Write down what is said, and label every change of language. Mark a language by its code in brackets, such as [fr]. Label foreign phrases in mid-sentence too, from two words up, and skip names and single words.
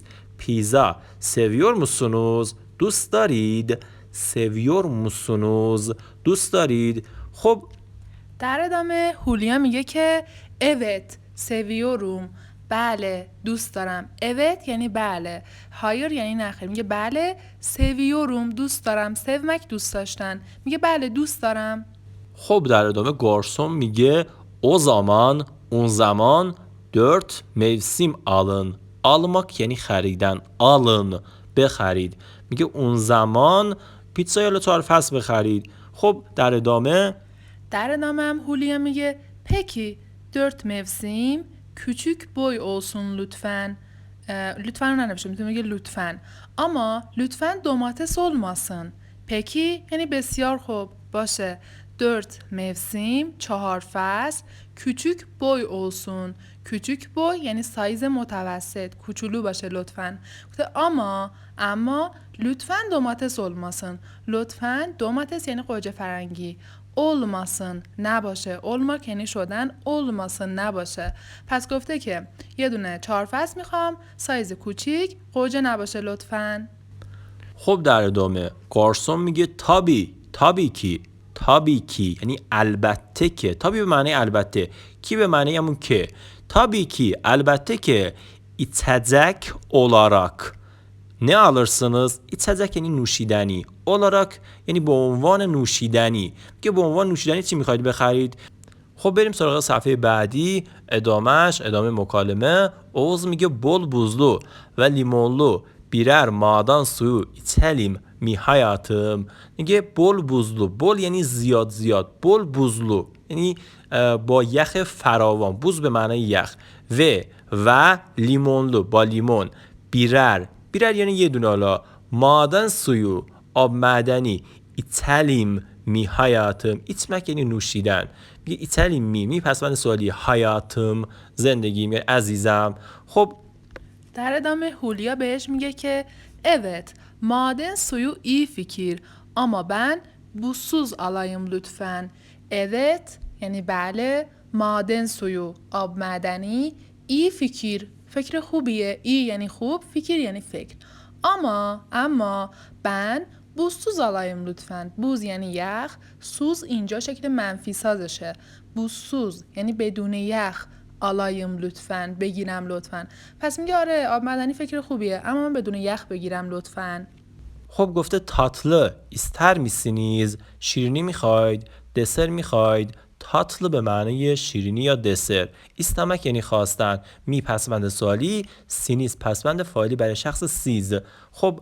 [tr] پیزا seviyor musunuz؟ [fa] دوست دارید؟ [tr] seviyor musunuz؟ [fa] دوست دارید؟ خب در ادامه هولیا میگه که [tr] evet seviyorum. [fa] بله دوست دارم. evet یعنی بله. hayır یعنی نخیر. میگه بله. seviyorum دوست دارم. sevmek دوست داشتن. میگه بله دوست دارم. خب در ادامه گارسون میگه اون زمان [tr] 4 mevsim alın. [fa] almak یعنی خریدن. alın بخرید. میگه اون زمان پیتزا یا 4 فصل بخرید. خب در ادامه هم هولیا میگه [tr] peki 4 mevsim küçük boy olsun lütfen. [fa] lütfen رو ننوشته، میتونه میگه لطفاً. اما لطفاً [tr] domates olmasın. [fa] peki یعنی بسیار خوب باشه. 4 mevsim 4 فصل. [tr] küçük boy olsun. küçük boy [fa] یعنی سایز متوسط، کوچولو باشه لطفاً. اما لطفاً [tr] domates olmasın. [fa] لطفاً دوماتس یعنی گوجه فرنگی. olmasın نباشه. olmak یعنی شدن. olmasın نباشه. پس گفته که یه دونه 4 فصل میخوام، سایز کوچیک، گوجه نباشه لطفاً. خب در ادامه گارسون میگه [tr] tabii ki [fa] یعنی البته که. تابی به معنی البته، کی به معنی همون که. [tr] tabii ki [fa] البته که [tr] içecek olarak. ne alırsınız؟ içecek [fa] یعنی نوشیدنی. olarak یعنی به عنوان نوشیدنی. میگه به عنوان نوشیدنی چی میخواید بخرید؟ خب بریم سراغ صفحه بعدی. ادامه مکالمه. اوز میگه [tr] bol buzlu ve limonlu birer maden suyu içelim می hayatım. [fa] میگه [tr] bol buzlu. [fa] بول یعنی زیاد زیاد. [tr] bol buzlu [fa] یعنی با یخ فراوان. بوز به معنای یخ. و لیمونلو با لیمون. بیرر یعنی یه دونه. حالا [tr] maden suyu [fa] آب معدنی. [tr] içelim می hayatım. içmek [fa] یعنی نوشیدن. میگه [tr] içelim mi [fa] پسوند سوالی hayatım زندگیم یعنی عزیزم. خب در ادامه هولیا بهش میگه که [tr] evet maden suyu iyi fikir ama ben buzsuz alayım lütfen. [fa] Evet یعنی بله [tr] maden suyu [fa] آب معدنی [tr] iyi fikir [fa] فکر خوبیه iyi یعنی خوب fikir یعنی فکر اما [tr] ben buzsuz alayım lütfen. [fa] buz یعنی یخ سوز اینجا شکل منفی سازشه buzsuz یعنی بدون یخ [tr] alayım lütfen [fa] بگیرم لطفاً پس میگه آره آب معدنی فکر خوبیه اما من بدون یخ بگیرم لطفاً خب گفته [tr] tatlı ister misiniz [fa] شیرینی میخواید دسر میخواید tatlı به معنی شیرینی یا دسر استمک یعنی خواستن می پسوند سوالی سینیز پسوند فاعلی برای شخص سیز خب